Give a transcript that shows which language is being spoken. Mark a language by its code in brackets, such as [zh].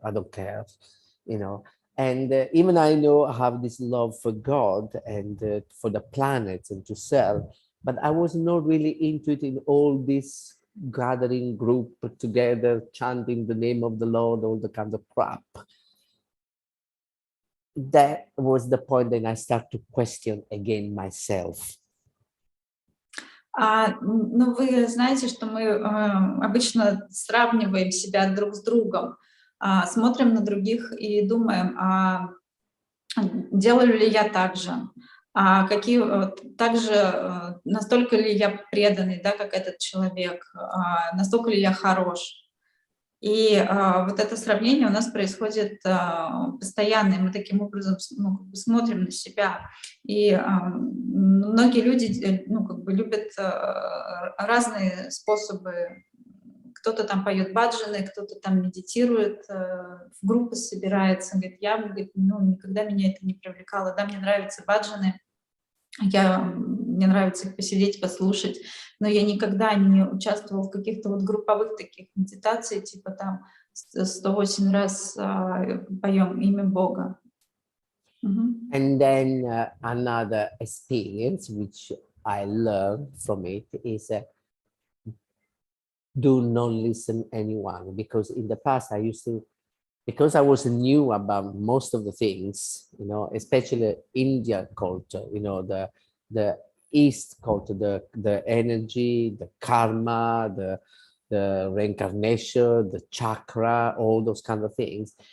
[en] I don't care, And even I know I have this love for God and for the planet and to serve, but I was not really into it in all this gathering group together, chanting the name of the Lord, all the kind of crap. That was the point that I start to question again myself. [ru] Вы знаете, что мы обычно сравниваем себя друг с другом, смотрим на других и думаем, делаю ли я так же, также настолько ли я преданный, да, как этот человек, настолько ли я хорош. И вот это сравнение у нас происходит постоянно, и мы таким образом смотрим на себя. И многие люди любят разные способы. Кто-то там поет баджаны, кто-то там медитирует, в группы собирается. Говорит, никогда меня это не привлекало. Да, мне нравятся баджаны, мне нравится их посидеть, послушать, но я никогда не участвовала в каких-то вот групповых таких медитациях, типа там 108 раз поем имя Бога. [en] And then another experience which I learned from it is do not listen anyone, because in the past I used to because I was new about most of the things, you know, especially India culture, you know, the East culture, the energy, the karma, the reincarnation, the chakra, all those kind of things.